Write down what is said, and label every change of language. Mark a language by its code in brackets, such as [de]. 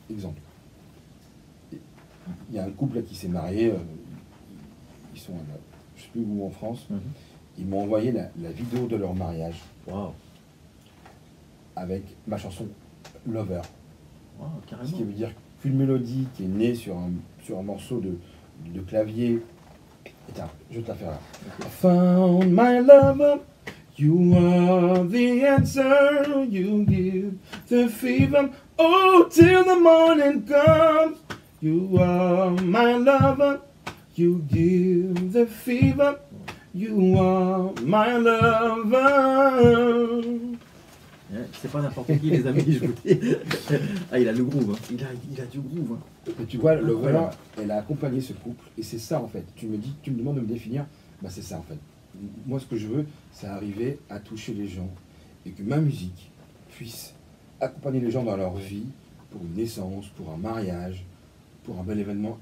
[fr] Exemple, il y a un couple là qui s'est marié, ils sont, je ne sais plus où en France, ils m'ont envoyé la vidéo de leur mariage. Wow. Avec ma chanson Lover. Wow, carrément. Ce qui veut dire qu'une mélodie qui est née sur un morceau de clavier. Tiens, je vais te la faire là. [en] Okay. I found my lover. You are the answer, you give the fever, oh, till the morning comes. You are my lover, you give the fever, you are my lover. [fr] C'est pas n'importe qui, les amis, je vous dis. Ah, il a le groove, hein. Il a du groove. Hein. Et tu vois, le voilà, elle a accompagné ce couple, et c'est ça en fait. Tu me demandes de me définir, bah c'est ça en fait. Moi, ce que je veux, c'est arriver à toucher les gens et que ma musique puisse accompagner les gens dans leur vie pour une naissance, pour un mariage, pour un bel événement.